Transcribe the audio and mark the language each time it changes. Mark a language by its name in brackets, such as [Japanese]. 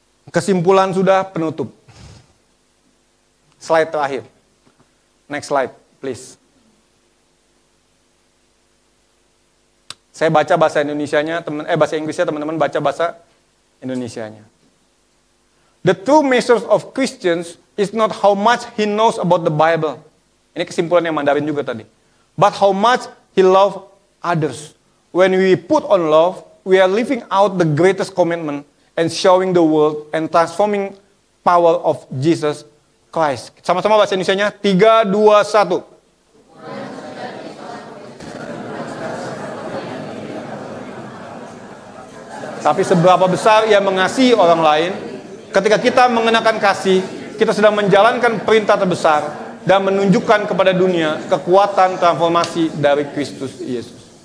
[Indonesian] Kesimpulan sudah, penutup. Slide terakhir. [English] Next slide, please. [Indonesian] Saya baca bahasa Indonesianya, bahasa Inggrisnya, teman-teman baca bahasa Indonesianya. [English] The true measure of Christians is not how much he knows about the Bible. [Indonesian] Ini kesimpulan yang Mandarin juga tadi. [English] But how much he loves others. When we put on love, we are living out the greatest commandment and showing the world and transforming power of Jesus Christ. [Indonesian] Sama-sama bahasa Indonesianya. 3, 2, 1. Tapi seberapa besar ia mengasihi orang lain, ketika kita mengenakan kasih, kita sedang menjalankan perintah terbesar dan menunjukkan kepada dunia kekuatan transformasi dari Kristus Yesus.